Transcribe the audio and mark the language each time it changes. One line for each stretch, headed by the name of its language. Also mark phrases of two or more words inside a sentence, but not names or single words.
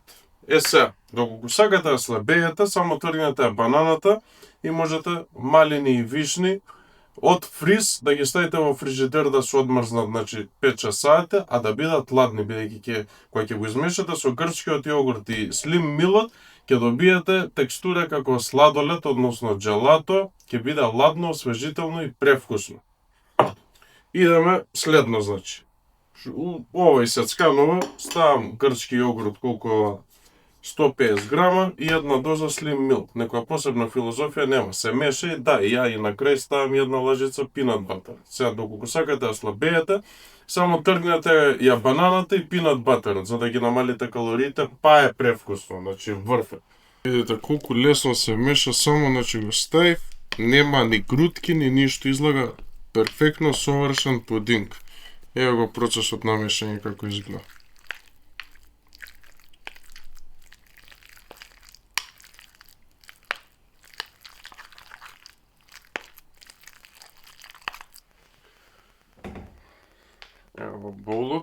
Macedonian: Сега, доколку сакате да слабеете, само тргнете бананата и можете малини и вишни од фриз да ги ставите во фрижидер да се одмрзнат, значи 5-6 сати, а да бидат ладни, бидејќи кога ќе го измешате со грчкиот јогурт и Slim Meal-от, ќе добиете текстура како сладолед, односно джелато, ќе биде ладно, освежително и превкусно. Идеме следно, значи. Овој сецканова ставам грчки јогурт колку 150 грама и една доза Slim Meal. Некоја посебна филозофија нема. Се меша и да, ја и на крај ставам една лажица
English: peanut butter.
Macedonian: Сега, доколку сакате да слабеете, само тргнете ја бананата и
English: peanut butter,
Macedonian: за да ги намалите калориите, па е превкусно, значи врв е. Видите колку лесно се меша, само значи го ставив, нема ни грудки, ни ништо, излага перфектно совршен пудинг. Ево го процесот на мешање како изгледа. Ево боулот.